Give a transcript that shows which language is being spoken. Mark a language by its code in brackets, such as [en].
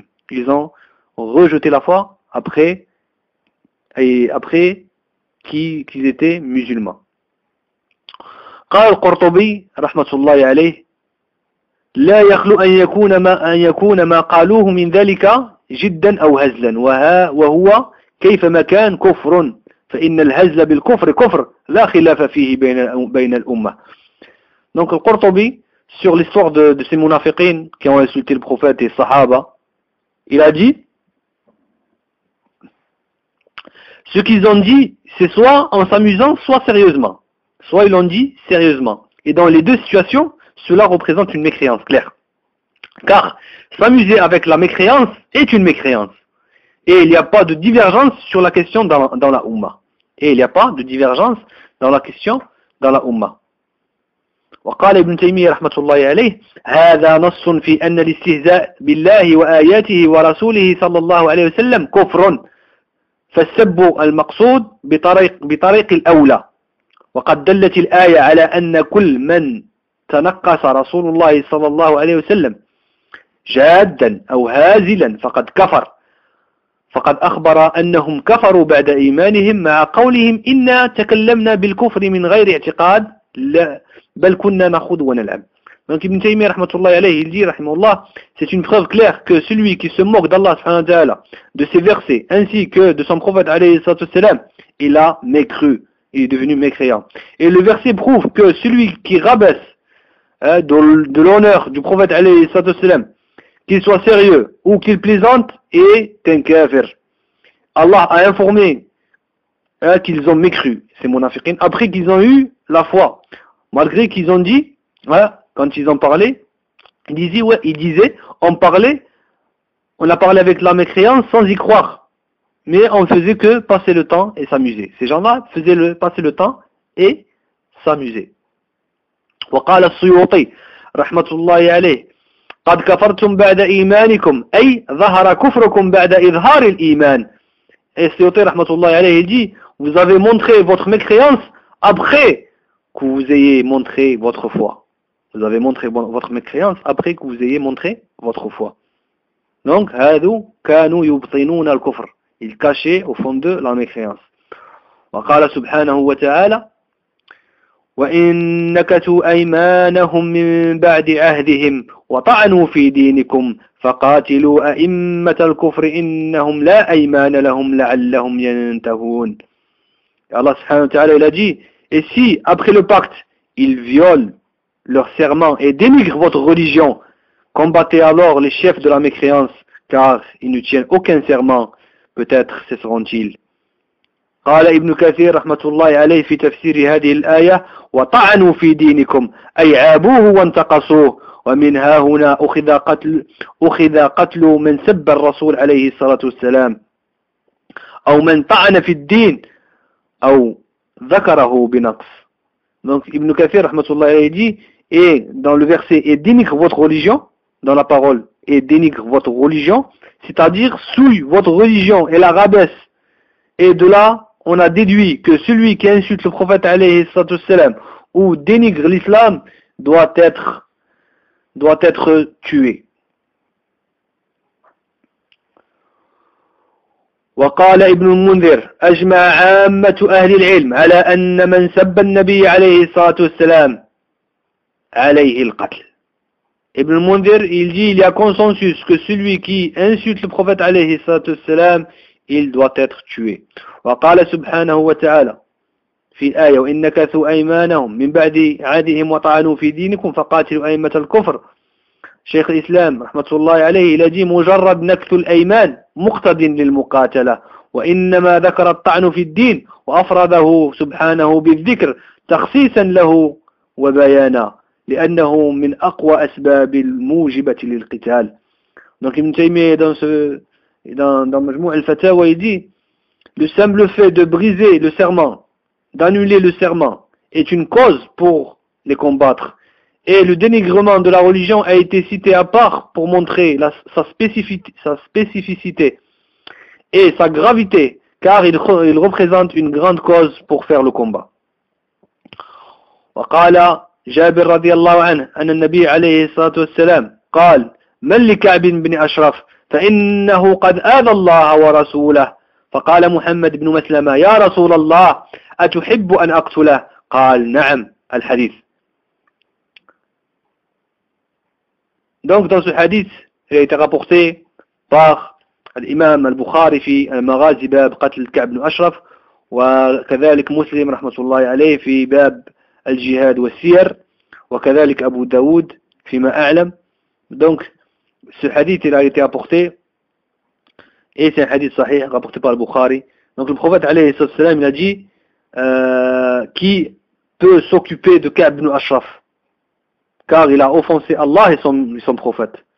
[fr] Ils ont rejeté la foi après qu'ils étaient musulmans. [ar] قال القرطبي رحمة الله عليه لا يخلو أن يكون ما قالوه من ذلك جدا أو هزلا وهو كيفما كان كفر فإن الهزل بالكفر كفر لا خلاف فيه بين الأمة. دونك [fr] القرطبي sur l'histoire de ces munafiqin qui ont insulté le prophète et les sahaba, il a dit ce qu'ils ont dit, c'est soit en s'amusant, soit sérieusement. Soit ils l'ont dit sérieusement. Et dans les deux situations, cela représente une mécréance claire. Car s'amuser avec la mécréance est une mécréance. Et il n'y a pas de divergence sur la question dans la Ummah. Et il n'y a pas de divergence dans la question dans la Ummah. [ar] وقال ابن تيمية رحمة الله عليه هذا نص في أن الاستهزاء بالله وآياته ورسوله صلى الله عليه وسلم كفر فالسب المقصود بطريق الأولى وقد دلت الآية على أن كل من تنقص رسول الله صلى الله عليه وسلم جادا أو هازلا فقد كفر فقد أخبر أنهم كفروا بعد إيمانهم مع قولهم إنا تكلمنا بالكفر من غير اعتقاد لا بل كنا نخوض ونلعب. [fr] Donc Ibn Taymiyyah rahmatullah alayhi, il dit rahimullah, c'est une preuve claire que celui qui se moque d'Allah subhanahu wa ta'ala, de ses versets ainsi que de son prophète alayhi salatu wasalam, il a mécru, il est devenu mécréant. Et le verset prouve que celui qui rabaisse de l'honneur du prophète alayhi salatu wasalam, qu'il soit sérieux ou qu'il plaisante, est un kafir. Allah a informé qu'ils ont mécru, ces munafiqin, après qu'ils ont eu la foi. Malgré qu'ils ont dit, quand ils ont parlé, ils disaient, on a parlé avec la mécréance sans y croire. Mais on faisait que passer le temps et s'amuser. Ces gens-là faisaient passer le temps et s'amuser. [ar] وقال السيوطي رحمة الله عليه قد كفرتم بعد إيمانكم أي ظهر كفركم بعد إظهار الإيمان. [fr] Et السيوطي [ar] رحمة الله عليه [fr] dit, vous avez montré votre mécréance après que vous ayez montré votre foi. Vous avez montré votre mécréance après que vous ayez montré votre foi. [ar] Donc, هذو كانوا يبطنون الكفر. [fr] Ils cachaient au fond d'eux la mécréance. [ar] وقال سبحانه وتعالى وإن نكثوا أيمانهم من بعد عهدهم وطعنوا في دينكم فقاتلوا أئمة الكفر إنهم لا أيمان لهم لعلهم ينتهون. الله سبحانه وتعالى [fr] il a dit et si, après le pacte, ils violent leur serment et dénigrent votre religion, combattez alors les chefs de la mécréance, car ils ne tiennent aucun serment. Peut-être cesseront-ils. [ar] قال ابن كثير رحمة الله عليه في تفسير هذه الآية وطعنوا في دينكم أي عابوه وانتقصوه ومنها هنا أخذ قتل من سب الرسول عليه الصلاة والسلام أو من طعن في الدين أو ذكره بنقص. [fr] Donc Ibn Kathir rahmatullah alayhi dit et dans le verset et dénigre votre religion dans la parole et dénigre votre religion, c'est-à-dire souille votre religion et la rabaisse. Et de là, on a déduit que celui qui insulte le prophète alayhi sallatou salam ou dénigre l'islam doit être tué. [ar] وقال ابن المنذر أجمع عامة أهل العلم على أن من سب النبي عليه الصلاة والسلام عليه القتل. [fr] ابن المنذر il dit il y a consensus que celui qui insulte le prophète [ar] عليه الصلاة والسلام [fr] il doit être tué. [ar] وقال سبحانه وتعالى في الآية وإن نكثوا أيمانهم من بعد عهدهم وطعنوا في دينكم فقاتلوا أئمة الكفر. شيخ الإسلام رحمة الله عليه [fr] il a dit [ar] مجرد نكث الأيمان مقتد للمقاتلة وإنما ذكر الطعن في الدين وأفرده سبحانه بالذكر تخصيصا له وبيانا لأنه من أقوى أسباب الموجبة للقتال. [fr] Donc Ibn Taymiyyah dans مجموع الفتاوى il dit le simple fait de briser le serment, d'annuler le serment est une cause pour les combattre. Et le dénigrement de la religion a été cité à part pour montrer sa spécificité et sa gravité, car il représente une grande cause pour faire le combat. [ar] وقال جابر رضي الله عنه أن النبي عليه الصلاة والسلام قال من لكعب بن أشرف فإنه قد آذى الله ورسوله فقال محمد بن مسلمة يا رسول الله أتحب أن أقتله قال نعم الحديث. [fr] Donc dans ce hadith, il a été rapporté par [ar] الإمام البخاري في المغازي باب قتل كعب بن أشرف، وكذلك مسلم رحمة الله عليه في باب الجهاد والسير، وكذلك أبو داود فيما أعلم. دونك [fr] ce hadith il a été apporté et c'est un hadith sahih rapporté par le Bukhari. Donc le prophète alayhi sallam il a dit qui peut s'occuper de Ka'b ibn Ashraf, car il a offensé Allah et son prophète.